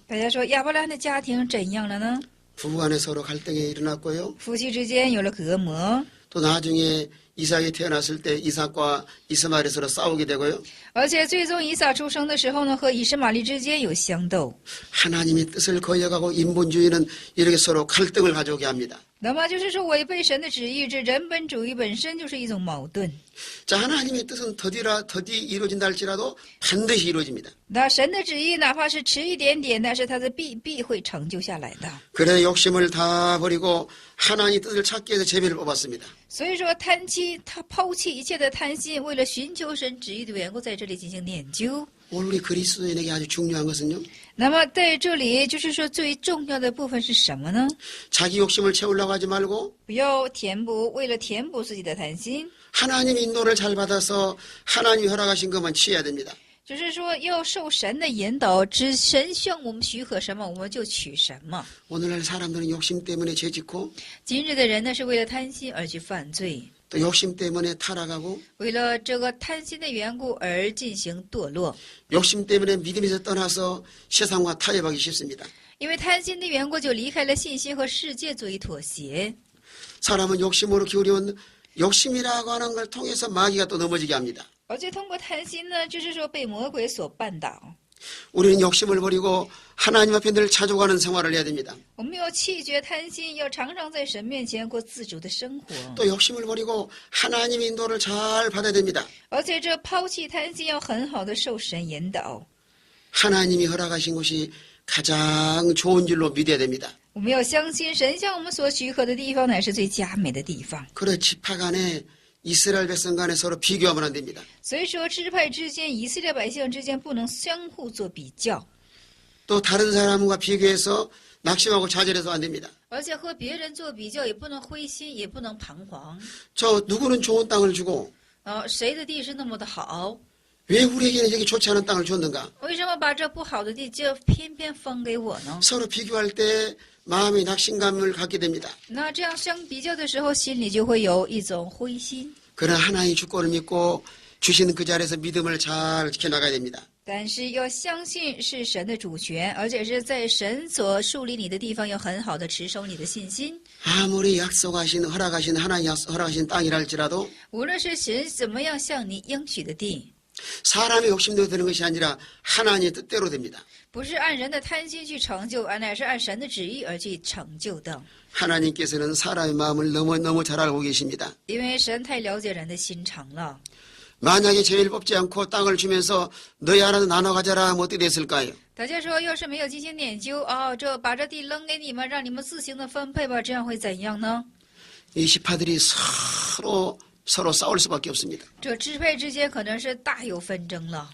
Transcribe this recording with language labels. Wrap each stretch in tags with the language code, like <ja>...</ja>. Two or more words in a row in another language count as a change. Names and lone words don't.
<zh>大家说亚伯拉罕的家庭怎样了呢？</zh> <ko>부부간에 서로 갈등이 일어났고요.</ko> <zh>夫妻之间有了隔膜，</zh> <ko>또 나중에 이삭이 태어났을 때 이삭과 이스마엘이 서로 싸우게 되고요.</ko> <zh>而且最终以撒出生的时候呢，和以实玛利之间有相斗。</zh> <ko>하나님의 뜻을 거역하고 인본주의는 이렇게 서로 갈등을 가져오게 합니다.</ko> <zh>那么就是说，违背神的旨意，这人本主义本身就是一种矛盾。</zh> <ko>자, 하나님의 뜻은 더디 이루어진다 할지라도 반드시 이루어집니다.</ko> <zh>那神的旨意哪怕是迟一点点，但是它的必会成就下来的。</zh> <ko>그래 욕심을 다 버리고 하나님의 뜻을 찾기 위해서 제비를 뽑았습니다.</ko> <zh>所以说，他抛弃一切的贪心，为了寻求神旨意的缘故，在这里进行研究。</zh> <ko>오늘 우리 그리스도인에게 아주 중요한 것은요.</ko> <zh>那么在这里，就是说最重要的部分是什么呢？</zh> <ko>자기 욕심을 채우려고 하지 말고</ko> <zh>不要为了填补自己的贪心，</zh> <ko>하나님 인도를 잘 받아서 하나님이 허락하신 것만 취해야 됩니다.</ko> <zh>就是说要受神的引导，神向我们许可什么，我们就取什么。</zh> <ko>오늘날 사람들은 욕심 때문에 죄짓고</ko> <zh>今日的人呢，是为了贪心而去犯罪，</zh> <ko>또 욕심 때문에 타락하고</ko> <zh>为了这个贪心的缘故而进行堕落，</zh> <ko>욕심 때문에 믿음에서 떠나서 세상과 타협하기 쉽습니다.</ko> <zh>因为贪心的缘故就离开了信心和世界做一妥协。</zh> <ko>사람은 욕심으로 기울이면 욕심이라고 하는 걸 통해서 마귀가 또 넘어지게 합니다.</ko> <zh>而且通过贪心呢，就是说被魔鬼所绊倒。</zh> <ko>우리는 욕심을 버리고 하나님 앞에 늘 찾아가는 생활을 해야 됩니다.</ko> <zh>我们要弃绝贪心，要常常在神面前过自主的生活。</zh> <ko>또 욕심을 버리고 하나님의 인도를 잘 받아야 됩니다.</ko> <zh>而且这抛弃贪心，要很好的受神引导。</zh> <ko>하나님이 허락하신 것이 가장 좋은 줄로 믿어야 됩니다.</ko> <zh>我们要相信神向我们所许可的地方乃是最佳美的地方。</zh> <ko>그래 지파 간에 이스라엘 백성 간에 서로 비교하면 안 됩니다.</ko> <zh>所以说，支派之间、以色列百姓之间不能相互做比较，</zh> <ko>또 다른 사람과 비교해서 낙심하고 좌절해서 안 됩니다.</ko> <zh>而且和别人做比较也不能灰心，也不能彷徨。</zh> <ko>저 누구는 좋은 땅을 주고</ko> <zh>谁的地是那么的好？</zh> <ko>왜 우리에게는 여기 좋지 않은 땅을 줬는가?</ko> <zh>为什么把这不好的地就偏偏分给我呢？</zh> <ko>서로 비교할 때 마음의 낙심감을 갖게 됩니다.</ko> <zh>那这样相比较的时候，心里就会有一种灰心。</zh> <ko>그러나 하나님의 주권을 믿고 주시는 그 자리에서 믿음을 잘 지켜나가야 됩니다.</ko> <zh>但是要相信是神的主权，而且是在神所树立你的地方，要很好的持守你的信心。</zh> <ko>아무리 약속하신 허락하신 하나님 허락하신 땅이라 할지라도</ko> <zh>无论是神怎么样向你应许的地，</zh> <ko>사람의 욕심대로 되는 것이 아니라 하나님의 뜻대로 됩니다.</ko> <zh>不是按人的贪心去成就，乃是按神的旨意而去成就的。</zh> <ko>하나님께서는 사람의 마음을 너무 잘 알고 계십니다.</ko> <zh>因为神太了解人的心肠了。</zh> <ko>만약에 제일 뽑지 않고 땅을 주면서 너희 하나도 나눠 가져라 하면 어떻게 됐을까요?</ko> <zh>大家说，要是没有进行研究把这地扔给你们，让你们自行的分配吧，这样会怎样呢？</zh> <ko>이 지파들이 서로 싸울 수밖에 없습니다.</ko> <zh>这支配之间可能是大有纷争了，</zh>